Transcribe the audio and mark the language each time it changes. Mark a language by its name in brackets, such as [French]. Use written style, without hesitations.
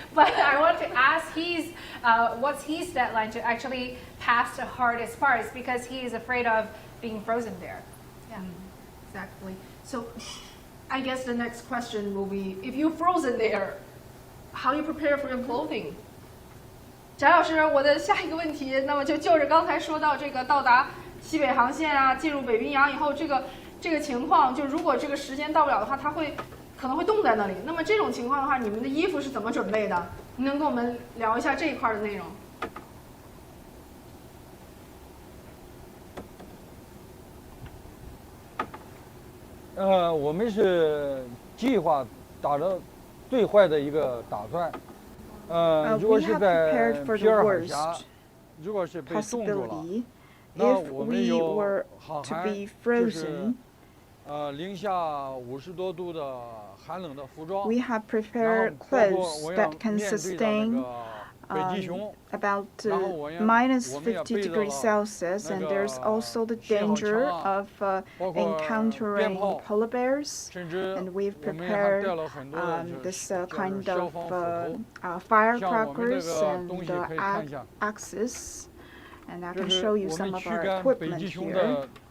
[English] But I want to ask what's his deadline to actually pass the hardest parts, because he is afraid of being frozen there. Yeah. Exactly. So I guess the next question will be, if you're frozen there, how you prepare for your clothing? [Chinese] 翟老师，我的下一个问题，那么就着刚才说到这个到达西北航线啊，进入北冰洋以后，这个情况，就如果这个时间到不了的话，它可能会冻在那里。那么这种情况的话，你们的衣服是怎么准备的？您能跟我们聊一下这一块的内容？我们是计划打着最坏的一个打算。如果是在皮尔海峡，如果是被冻住了，那我们有航海，就是-50多度的寒冷的服装。 [English] We have prepared clothes that can sustain about -50 degrees Celsius, and there's also the danger of encountering polar bears. And we've prepared this kind of firecrackers and axes, and I can show you some of our equipment here.